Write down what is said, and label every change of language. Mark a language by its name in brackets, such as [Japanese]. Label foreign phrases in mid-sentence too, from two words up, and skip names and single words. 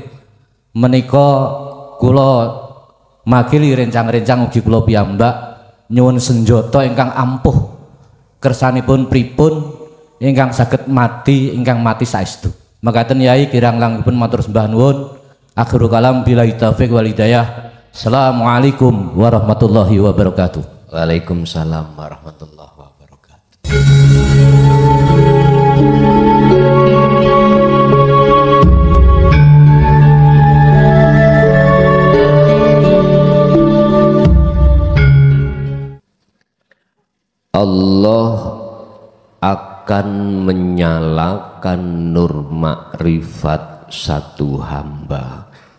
[Javanese] Menika kula makili rincang-rincang ugi kula piyambak nyuwun senjata ingkang ampuh kersanipun pripun ingkang saged mati ingkang mati saestu. Mekaten Yai kirang langkung matur sembah nuwun. [Arabic] آخر الكلام بالله التوفيق والهداية. السلام عليكم ورحمة الله وبركاته. وعليكم السلام ورحمة الله وبركاته. [Indonesian] Allah akan menyalakan nur makrifat satu hamba